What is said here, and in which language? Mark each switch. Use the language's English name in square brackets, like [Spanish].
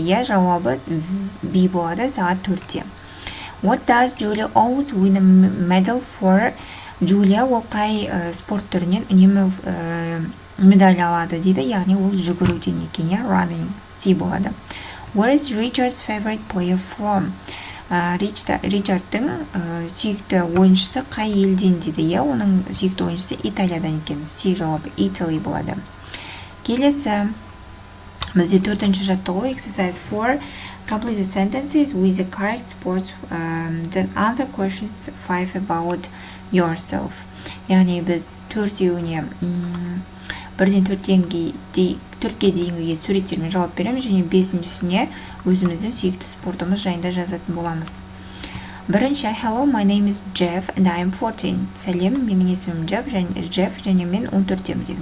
[Kazakh] Иә, жауабы B болады, сағат 4-те. [English] What does Julia always win a medal for? [Kazakh] Julia ол қай спорт түрінен үнемі медаль алады дейді. Яғни ол жүгіруден екен, иә, running, C болады. [English] Where is Richard's favorite player from? [Kazakh] Ричардтың сүйікті ойыншысы қай елден дейді. Иә, оның сүйікті ойыншысы Италиядан екен. C жауабы Italy болады. Келесі бізде 4-ші жаттығу, [English] exercise 4, complete the sentences with the correct sports, then answer questions 5 about yourself. [Kazakh] Яғни біз 4-еуіне 1-4 4-ке дейінгі суреттермен жауап береміз және 5-шісіне өзіміздің сүйікті спортымыз жайында жазатын боламыз. [English] Бірінші, hello, my name is Jeff and I am 14. [Kazakh] Сәлем, менің есімім Jeff және мен 14-темін дейді.